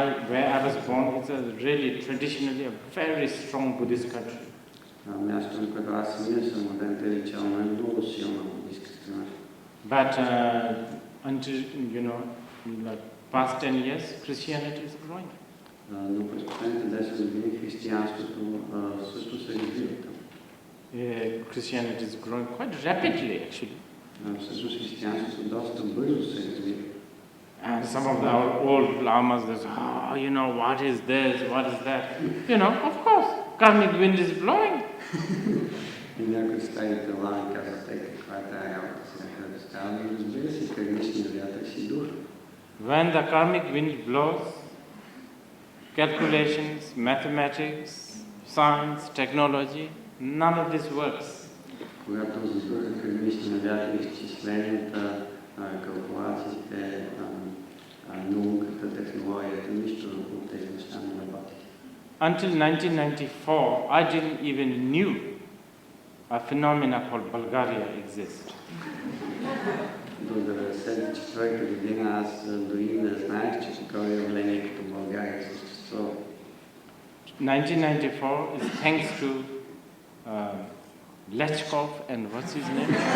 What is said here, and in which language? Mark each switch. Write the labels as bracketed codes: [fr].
[en] Where I was born, it's really traditionally a very strong Buddhist country. [bg] Мястото, на което аз самия съм роден, традиционно е много силна буддийска страна. [en] But until, like past 10 years, Christianity is growing. [bg] Но през последните 10 години християнството също се развива там. [en] Christianity is growing quite rapidly, actually. [bg] Всъщност християнството доста бързо се развива. [en] And some of our old lamas, they say, what is this, what is that? Of course, karmic wind is blowing. [bg] И някои старите лами казват, каква е тази работа сега, да става, но разбира се, кармичният вятър си духа. [en] When the karmic wind blows, calculations, mathematics, science, technology, none of this works. [bg] Когато задуха кармичния вятър, изчисленията, калкулациите, науката, технологията, нищо от тези неща не работи. [en] Until 1994, I didn't even knew a phenomena called Bulgaria exists. [bg] До 1994 година аз дори не знаех, че такова явление като България съществува. [en] 1994 is thanks to Lechkov and what's his name?